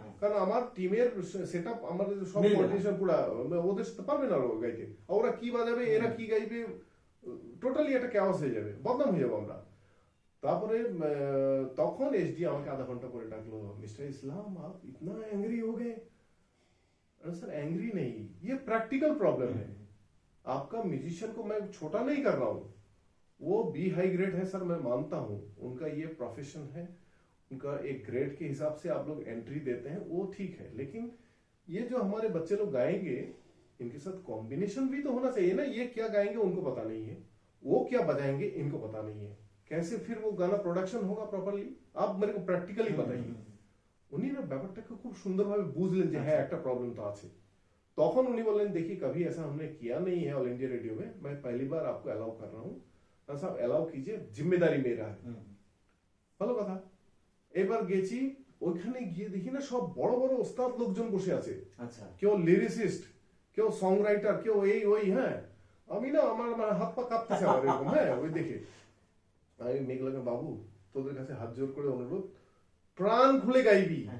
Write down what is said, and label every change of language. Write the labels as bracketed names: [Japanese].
[Bangla] কারণ আমার টিমের সেট আপ, আমাদের সব মিলবে না। কোঅর্ডিনেশন পুরা, ওদের সাথে পারবে না ওরা গাইতে, আর ওরা কি বাজাবে এরা কি গাইবে, টোটালি একটা ক্যাওয়াস হয়ে যাবে, বদনাম হয়ে যাবো আমরা। তারপরে তখন এসডি আমাকে আধা ঘন্টা পরে ডাকলো, [Hindi] मिस्टर इस्लाम आप इतना एंग्री हो गए? अरे सर एंग्री नहीं, ये प्रैक्टिकल प्रॉब्लम है। आपका म्यूजिशियन को मैं छोटा नहीं कर रहा हूँ, वो बी हाई ग्रेड है सर, मैं मानता हूँ उनका ये प्रोफेशन है, उनका एक ग्रेड के हिसाब से आप लोग एंट्री देते हैं, वो ठीक है, लेकिन ये जो हमारे बच्चे लोग गाएंगे इनके साथ कॉम्बिनेशन भी तो होना चाहिए ना। ये क्या गाएंगे उनको पता नहीं है, वो क्या बजाएंगे इनको पता नहीं है, कैसे फिर वो गाना प्रोडक्शन होगा प्रॉपर्ली, आप मेरे को प्रैक्टिकली बताइए। [Bangla] উনি না ব্যাপারটাকে খুব সুন্দরভাবে বুঝলেন যে হ্যাঁ একটা প্রবলেম তো আছে। তখন উনি বললেন, [Hindi] देखिए कभी ऐसा हमने किया नहीं है ऑल इंडिया रेडियो में, मैं पहली बार आपको अलाउ कर रहा हूँ, साहब अलाउ कीजिए, जिम्मेदारी मेरा है। [Bangla] ভালো কথা। এবার গেছি, ওইখানে গিয়ে দেখি না সব বড় বড় ওস্তাদ লোকজন বসে আছে, আচ্ছা। কেউ লিরিসিস্ট, কেউ সং রাইটার, কেউ এই ওই। হ্যাঁ, আমি না আমার হাত পা কাঁপতেছে আমার এরকম। হ্যাঁ, ওই দেখে আমি মেঘলাকে, বাবু তোদের কাছে হাত জোর করে অনুরোধ, প্রাণ খুলে গাইবি।